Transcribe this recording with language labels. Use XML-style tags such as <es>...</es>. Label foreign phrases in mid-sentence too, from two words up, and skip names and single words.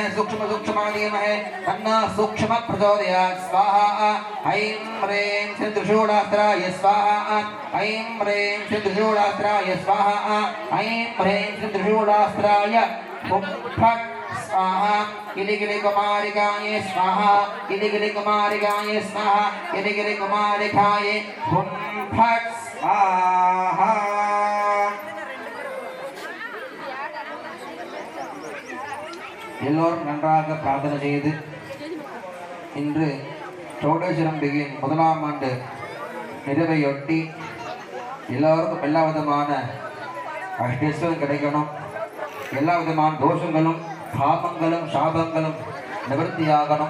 <sa>सूक्ष्मधीमहे तन्नो सूक्ष्म प्रचोदयात् स्वाहा ऐं ह्रीं श्रीं त्रिशूलास्त्राय स्वाहा ऐं ह्रीं श्रीं त्रिशूलास्त्राय स्वाहा ऐं ह्रीं श्रीं त्रिशूलास्त्राय हुं फट् स्वाहा किलिकिलि कुमारिकाय स्वाहा किलिकिलि कुमारिकाय स्वाहा किलिकिलि कुमारिकाय हुं फट् स्वाहा</sa> <ta>எல்லோரும் நன்றாக பிரார்த்தனை செய்து இன்று சோடேஸ்வரம்பிகையின் முதலாம் ஆண்டு நிறைவையொட்டி எல்லோருக்கும் எல்லா விதமான அஷ்டேஸ்வரம் கிடைக்கணும், எல்லா விதமான தோஷங்களும் பாபங்களும் சாபங்களும் நிவர்த்தியாகணும்.</ta>